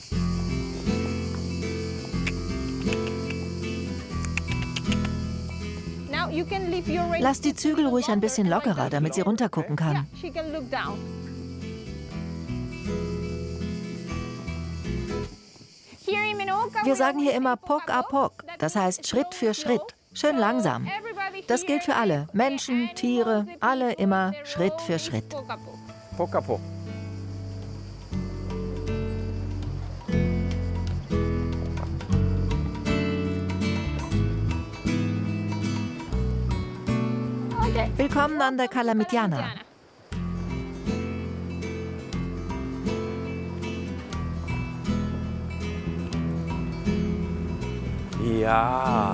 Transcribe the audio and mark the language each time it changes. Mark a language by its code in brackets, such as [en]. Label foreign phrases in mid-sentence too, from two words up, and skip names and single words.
[de] Lass die Zügel ruhig ein bisschen lockerer, damit sie runtergucken kann. Wir sagen hier immer [ca] Poc a Poc, [de] das heißt Schritt für Schritt, schön langsam. Das gilt für alle, Menschen, Tiere, alle immer Schritt für Schritt. [ca] Poc a Poc. [de] Willkommen an der Calamitiana. Ja.